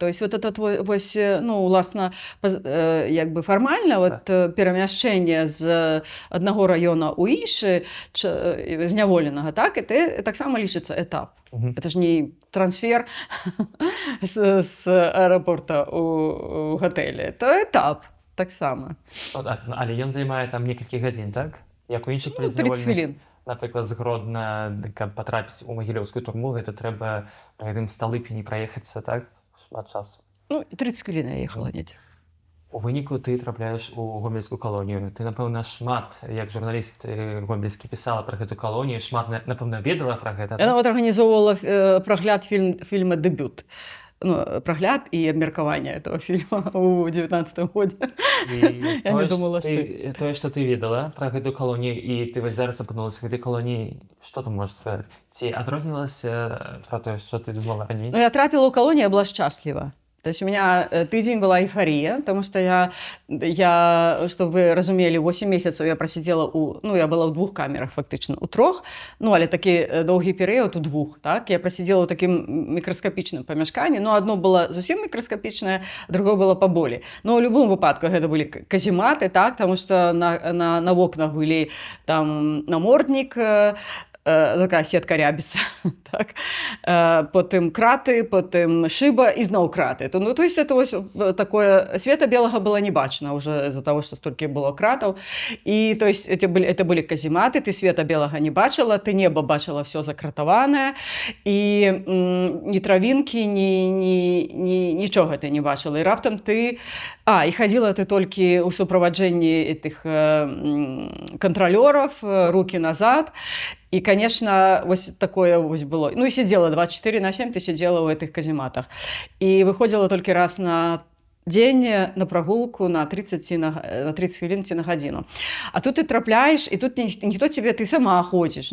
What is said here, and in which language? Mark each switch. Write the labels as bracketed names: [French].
[Belarusian] То есть вот это вось, ну, уласна, як бы фармальна вот перамяшчэнне з аднаго раёна ў іншы зняволенага, так, это таксама лічыцца этап. Это ж не трансфер з аэропорта у гатэлі. Это этап таксама. Але ён займае там некалькі гадзін, так? Як у іншых 30 хвілін. Напрыклад, з Гродна, каб патрапіць у магілёўскую турму, гэта трэба па гэтым Сталыпіні праехацца, так? Шмат часу. Ну, 30 хвілін я ехала недзе. У выніку ты трапляеш у гомельскую калонію. Ты, напэўна, шмат, як журналіст гомельскі, пісала пра гэту калонію, шмат, напэўна, ведала пра гэта. Я нават арганізоўвала прагляд фільма «Дэбют». Ну, прагляд і абмеркаванне этого фільма ў 19-м годзе. Я не думала, што... Тое, што ты ведала пра гэту калонію, і ты вось зараз апынулася в гэтай калоніі, што ты можаш сказаць? Ці адрознілася пра тое, што ты думала раней? Ну, я трапіла ў калонію, я была шчасліва. [Russian] То есть у меня тыдзень была эйфория, потому что я, чтобы вы разумели, 8 месяцев я просидела я была в 2 камерах фактично, [Belarusian] у 3, ну, але такі доўгі перыяд у 2, так, я просидела ў такім мікраскапічным памяшканні, ну, одно было зусім мікраскапічнае, другое было паболей. Но ў любым выпадку гэта былі казематы, так, [Russian] потому что [Belarusian] на вокнах былі там наморднік, такая сетка рябіцца, так, потым краты, потым шыба і зноў краты. Ну, то есть это вось такое, света белага было не бачна [Russian] уже из-за того, что [Belarusian] столькі было кратаў. І то есть это былі казематы, ты света белага не бачыла, ты неба бачыла все закратаванае, і ні травінкі, нічога ты не бачыла. І раптам ты... і хадзіла ты толькі ў суправаджэнні этих кантралёраў, рукі назад. [Russian] И, конечно, вот такое вот было. Ну, и сидела 24/7, ты сидела в этих казематах. И выходила только раз на день на прогулку на 30 хвилин [Belarusian] ці на гадзіну. [Russian] А тут ты трапляешь, и тут ніхто тебе, ты сама ходишь.